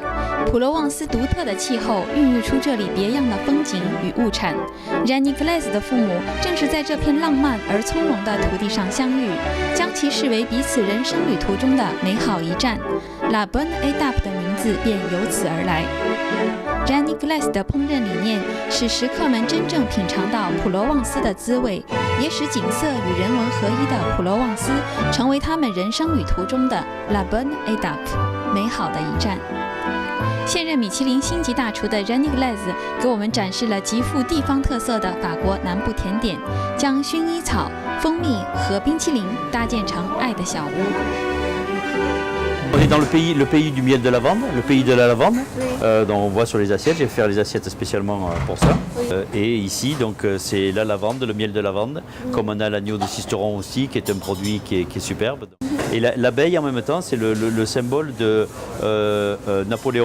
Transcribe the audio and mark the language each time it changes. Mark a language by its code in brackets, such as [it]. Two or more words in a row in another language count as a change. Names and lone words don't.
[zh] 普罗旺斯独特的气候孕育出这里别样的风景与物产。René Glaise 的父母正是在这片浪漫而从容的土地上相遇，将其视为彼此人生旅途中的美好一站。La Bonne Étape 的名字便由此而来。René Glaise 的烹饪理念使食客们真正品尝到普罗旺斯的滋味，也使景色与人文合一的普罗旺斯成为他们人生旅途中的 La Bonne Étape 美好的一站。现任米其林星级大厨的 René Glaise 给我们展示了极富地方特色的法国南部甜点，将薰衣草、蜂蜜和冰淇淋搭建成爱的小屋。 [fr] On est dans le pays du miel de lavande, le pays de la lavande. Donc on voit sur les assiettes, je vais faire les assiettes spécialement pour ça. Et ici, donc c'est la lavande, le miel de lavande, comme on a l'agneau de Sisteron aussi, qui est un produit qui est superbe. Et l'abeille en même temps, c'est le symbole de Napoléon.